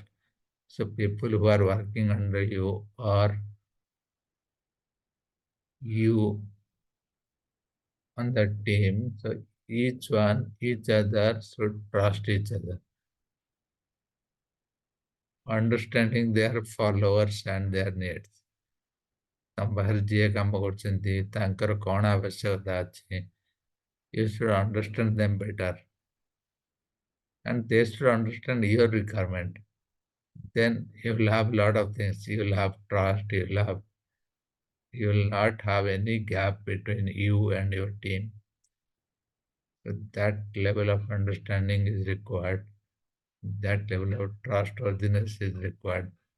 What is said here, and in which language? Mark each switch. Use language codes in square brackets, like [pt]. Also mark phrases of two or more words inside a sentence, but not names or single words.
[en] So people who are working under you or you on the team, so each other should trust each other, understanding their followers and their needs. [or] ତମ ପାଖରେ ଯିଏ କାମ କରୁଛନ୍ତି ତାଙ୍କର କଣ ଆବଶ୍ୟକତା ଅଛି [en] you should understand them better and they should understand your requirement then you will have a lot of things you will have trust you will not have any gap between you and your team so that level of understanding is required that level of trustworthiness is required